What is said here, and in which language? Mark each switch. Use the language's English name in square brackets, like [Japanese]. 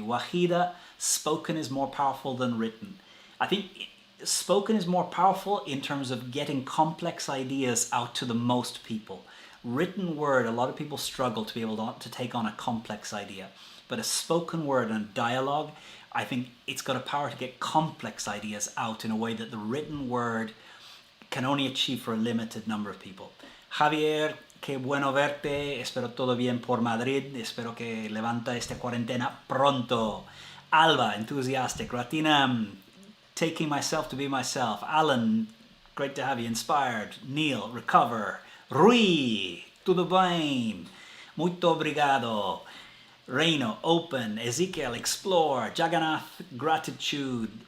[English] Wahida, spoken is more powerful than written. I think spoken is more powerful in terms of getting complex ideas out to the most people. Written word, a lot of people struggle to be able to take on a complex idea. But a spoken word and dialogue, I think it's got a power to get complex ideas out in a way that the written word can only achieve for a limited number of people. [Spanish] Javier, qué bueno verte, espero todo bien por Madrid, espero que levanta esta cuarentena pronto. [English] Alba, enthusiastic. Ratina, taking myself to be myself. Alan, great to have you, inspired. Neil, recover. Rui, [Portuguese] tudo bem. Muito obrigado. Reino, open. [English] Ezekiel, explore. Jagannath, gratitude.